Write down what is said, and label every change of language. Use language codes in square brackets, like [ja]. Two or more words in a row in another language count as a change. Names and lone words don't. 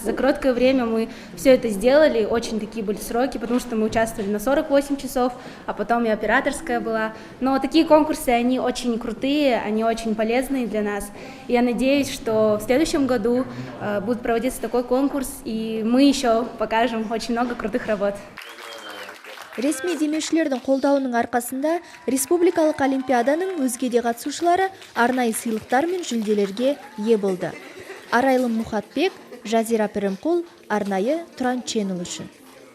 [ru] За короткое время мы все это сделали, очень такие были сроки, потому что мы участвовали на 48 часов, а потом и операторская была. Но такие конкурсы, они очень крутые, они очень полезные для нас. И я надеюсь, что в следующем году будет проводиться такой конкурс, и мы еще покажем очень много крутых работ. [kk] Ресми демеушілердің қолдауының арқасында республикалық олимпиаданың өзге де қатысушылары арнайы сыйлықтар мен жүлделерге ие болды. Арайлым Мұхатбек, Жазира Пірімқұл, арнайы Туран Channel үшін.